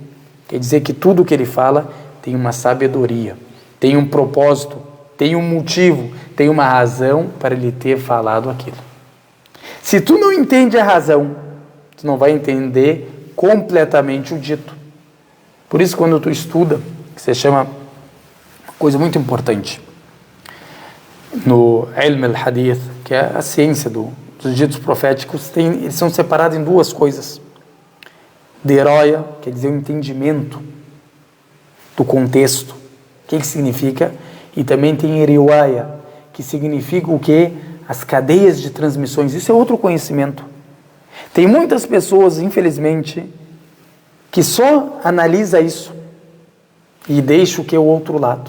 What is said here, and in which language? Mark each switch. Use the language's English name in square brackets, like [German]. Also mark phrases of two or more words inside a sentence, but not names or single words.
[Portuguese] Quer dizer que tudo que ele fala tem uma sabedoria, tem um propósito, tem um motivo, tem uma razão para ele ter falado aquilo. Se tu não entende a razão, tu não vai entender completamente o dito. Por isso, quando tu estuda, que se chama uma coisa muito importante, no [Arabic] علم الحديث, [Portuguese] que é a ciência dos ditos proféticos, eles são separados em duas coisas. Deroia, quer dizer o entendimento do contexto, o que significa, e também tem riwaya, que significa o que? As cadeias de transmissões. Isso é outro conhecimento. Tem muitas pessoas, infelizmente, que só analisa isso e deixa o que é o outro lado.